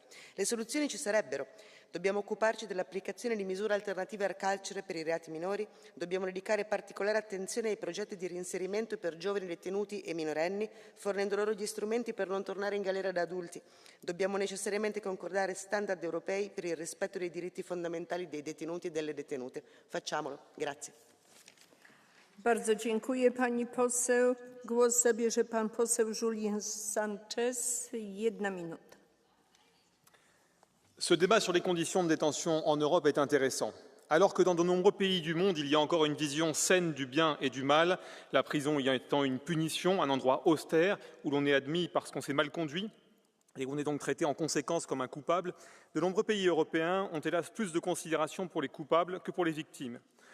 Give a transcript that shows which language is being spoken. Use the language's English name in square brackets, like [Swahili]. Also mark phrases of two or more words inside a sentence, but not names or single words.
[Italian] Le soluzioni ci sarebbero. Dobbiamo occuparci dell'applicazione di misure alternative al carcere per i reati minori, dobbiamo dedicare particolare attenzione ai progetti di reinserimento per giovani detenuti e minorenni, fornendo loro gli strumenti per non tornare in galera da adulti. Dobbiamo necessariamente concordare standard europei per il rispetto dei diritti fondamentali dei detenuti e delle detenute. Facciamolo. Grazie. [Polish] Bardzo dziękuję pani poseł. Głos zabierze pan poseł Julien Sanchez. 1 minuta. [French] Ce débat sur les conditions de détention en Europe est intéressant. Alors que dans de nombreux pays du monde, il y a encore une vision saine du bien et du mal, la prison y étant une punition, un endroit austère où l'on est admis parce qu'on s'est mal conduit et où on est donc traité en conséquence comme un coupable, de nombreux pays européens ont hélas plus de considération pour les coupables que pour les victimes.